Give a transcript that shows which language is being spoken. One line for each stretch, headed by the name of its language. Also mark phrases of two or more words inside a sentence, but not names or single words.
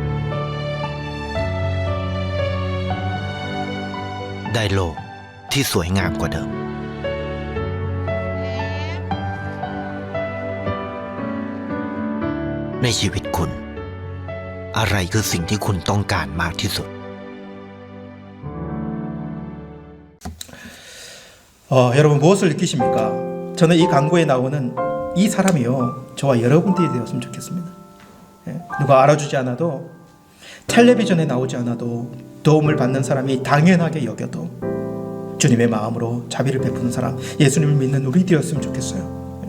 Thai: ได้โลกที่สวยงามกว่าเดิม ในชีวิตคุณ อะไรคือสิ่งที่คุณต้องการมากที่สุด
Korean: 여러분 무엇을 느끼십니까? 저는 이 광고에 나오는 이 사람이요, 저와 여러분들이 되었으면 좋겠습니다. 누가 알아주지 않아도, 텔레비전에 나오지 않아도, 도움을 받는 사람이 당연하게 여겨도 주님의 마음으로 자비를 베푸는 사람, 예수님을 믿는 우리 되었으면 좋겠어요.